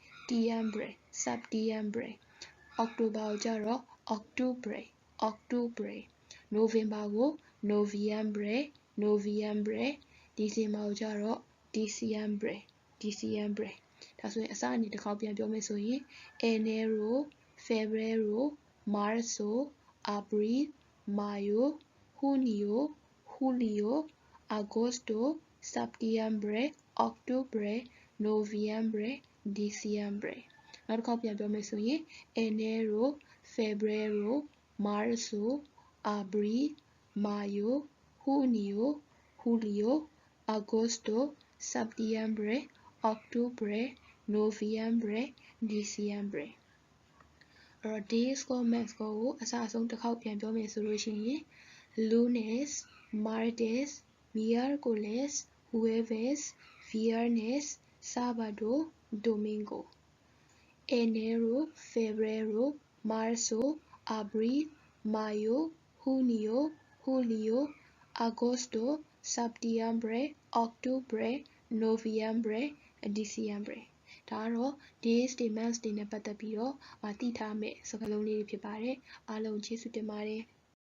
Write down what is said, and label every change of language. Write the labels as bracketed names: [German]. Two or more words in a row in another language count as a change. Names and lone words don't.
[Burmese] October ကိုကြတော့ octubre November ကို noviembre December ကိုကြတော့ diciembre ဒါဆိုရင်အစအနေတစ်ခေါက်ပြန်ပြောမယ်ဆိုရင် [Spanish] enero febrero marzo abril mayo junio julio agosto septiembre octubre noviembre diciembre [Burmese] နောက်တစ်ခေါက်ပြန်ပြောမယ်ဆိုရင် [Spanish] enero febrero marzo abril mayo junio julio agosto septiembre octubre [English] november december [Spanish] အဲ့တော့ days [Burmese] ကို months ကိုအစအဆုံးတစ်ခေါက်ပြန်ပြောမယ်ဆိုလို့ရှိရင် [Spanish] lunes martes miércoles jueves viernes sábado domingo enero febrero marzo abril mayo junio julio agosto septiembre octubre [English] november december [Burmese] ဒါကတော့ days တွေ months တွေနဲ့ပတ်သက်ပြီးတော့သိထားမယ့်စကားလုံးလေးတွေဖြစ်ပါတယ်အားလုံးကျေးဇူးတင်ပါတယ်